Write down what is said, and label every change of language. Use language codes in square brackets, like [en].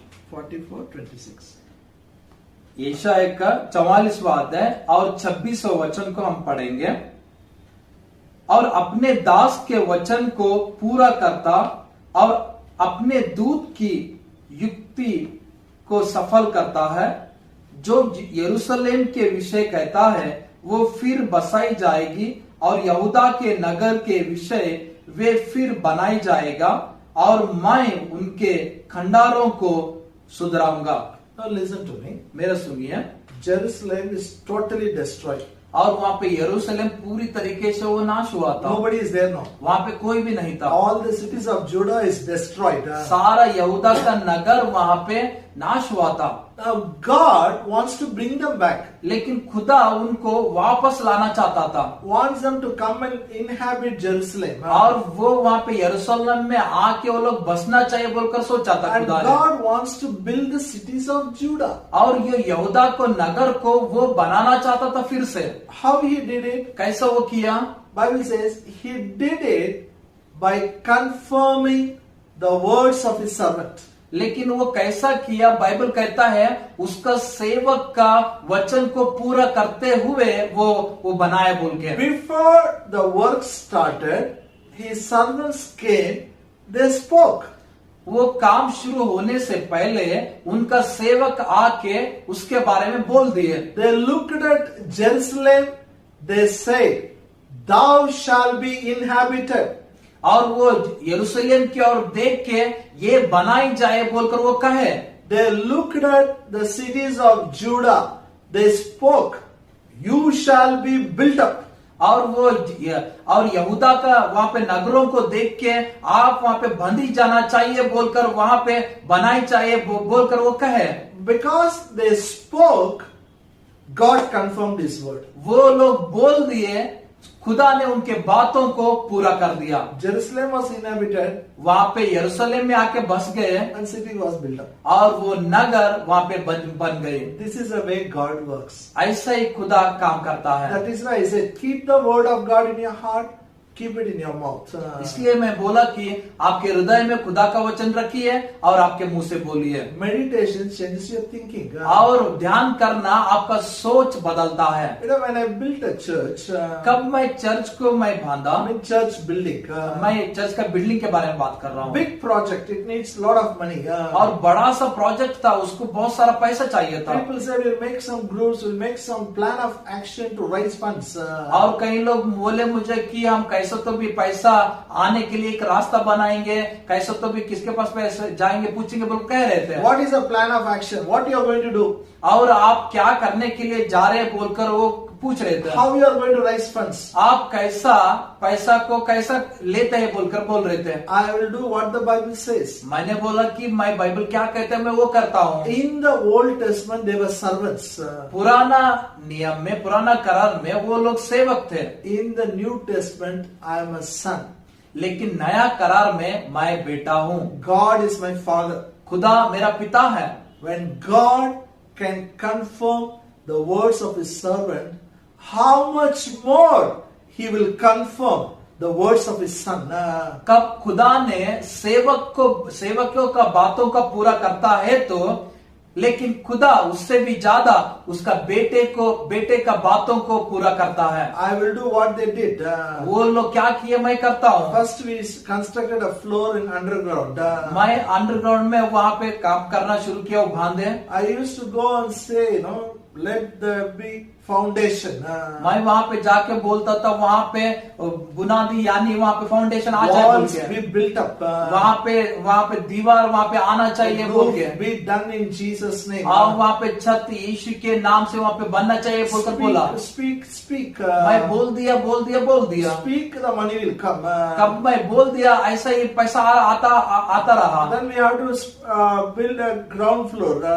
[hi] 44:26. यशाया का 44वां अध्याय और 26वां वचन को हम पढ़ेंगे। और अपने दास के वचन को पूरा करता और अपने दूत की युक्ति को सफल करता है, जो यरूशलेम के विषय कहता है वो फिर बसाई जाएगी, और यहूदा के नगर के विषय वे फिर बनाई जाएगा, और मैं उनके खंडारों को सुधराऊंगा। [en] Now listen to me. [hi] मेरा सुनिए। [en] Jerusalem is totally destroyed. [hi] और वहां पे यरूशलेम पूरी तरीके से वो नाश हुआ था। [en] Nobody is there now. [hi] वहां पे कोई भी नहीं था। [en] All the cities of Judah is destroyed. [hi] सारा यहूदा का नगर वहां पे नाश हुआ था। [en] Now God wants to bring them back. [hi] लेकिन खुदा उनको वापस लाना चाहता था। [en] Wants them to come and inhabit Jerusalem. [hi] और वो वहां पे यरूशलेम में आके वो लोग बसना चाहिए बोलकर सोचा था [en] And [hi] खुदा ने। [en] God wants to build the cities of Judah. [hi] और ये यहूदा को नगर को वो बनाना चाहता था फिर से। [en] How he did it? [hi] कैसा वो किया? [en] Bible says he did it by confirming the words of his servant. [hi] लेकिन वो कैसा किया? बाइबल कहता है उसका सेवक का वचन को पूरा करते हुए वो बनाया बोल के। [en] Before the work started, his servants came, they spoke. [hi] वो काम शुरू होने से पहले उनका सेवक आके उसके बारे में बोल दिए। [en] They looked at Jerusalem, they said, thou shalt be inhabited. [hi] और वो यरूशलेम की ओर देख के ये बनाई जाए बोलकर वो कहे। [en] They looked at the cities of Judah, they spoke, you shall be built up. [hi] और यहूदा का वहां पे नगरों को देख के आप वहां पे बंधी जाना चाहिए बोलकर वहां पे बनाई चाहिए बोलकर वो कहे। [en] Because they spoke, God confirmed his word. [hi] वो लोग बोल दिए, खुदा ने उनके बातों को पूरा कर दिया। [en] Jerusalem was inhabited, [hi] वहां पे यरूशलेम में आके बस गए, [en] and city was built up. [hi] और वो नगर वहां पे बन गए। [en] This is the way God works. [hi] ऐसा ही खुदा काम करता है। [en] That is why I said, keep the word of God in your heart, keep it in your mouth. [hi] इसलिए मैं बोला कि आपके हृदय में खुदा का वचन रखिए और आपके मुंह से बोलिए। [en] Meditation changes your thinking. [hi] और ध्यान करना आपका सोच बदलता है। [en] You know, when I built a church, [hi] कब मैं चर्च को मैं बांधा, [en] I mean church building. [hi] मैं चर्च का बिल्डिंग के बारे में बात कर रहा हूँ। [en] Big project, it needs lot of money. [hi] और बड़ा सा प्रोजेक्ट था, उसको बहुत सारा पैसा चाहिए था। [en] People said we'll make some groups, we'll make some plan of action to raise funds. [hi] और कई लोग बोले मुझे कि हम कैसे तो भी पैसा आने के लिए एक रास्ता बनाएंगे, कैसे तो भी किसके पास पैसे जाएंगे पूछेंगे बोल कह रहे थे। [en] What is the plan of action? What you are going to do? [hi] और आप क्या करने के लिए जा रहे हैं बोलकर वो पूछ रहे थे। [en] How you are going to raise funds? [hi] आप कैसा पैसा को कैसा लेते हैं बोलकर बोल रहे थे। [en] I will do what the Bible says. [hi] मैंने बोला कि मैं बाइबल क्या कहते हैं मैं वो करता हूँ। [en] In the Old Testament they were servants. [hi] पुराना नियम में, पुराना करार में वो लोग सेवक थे। [en] In the New Testament I am a son. [hi] लेकिन नया करार में मैं बेटा हूँ। [en] God is my father. [hi] खुदा मेरा पिता है। [en] When God can confirm the words of his servant, how much more he will confirm the words of his son. [hi] कब खुदा ने सेवकों का बातों का पूरा करता है तो, लेकिन खुदा उससे भी ज्यादा उसका बेटे का बातों को पूरा करता है। [en] I will do what they did. [hi] वो लोग क्या किए मैं करता हूँ। [en] First we constructed a floor in underground. [hi] मैं अंडरग्राउंड में वहां पे काम करना शुरू किया, वो बांधे। [en] I used to go and say, let there be foundation. [hi] मैं वहां पे जाके बोलता था वहां पे बुनियादी यानी वहां पे फाउंडेशन आ जाए बोल [en] Walls [hi] के। [en] be built up. [hi] वहां पे दीवार वहां पे आना चाहिए बोल के। [en] Be done in Jesus' name. [hi] और वहां पे छत यीशु के नाम से वहां पे बनना चाहिए बोलकर बोला। [en] Speak. [hi] मैं बोल दिया। [en] Speak, the money will come. [hi] कब मैं बोल दिया ऐसा ही पैसा आता रहा। [en] Then we have to build a ground floor.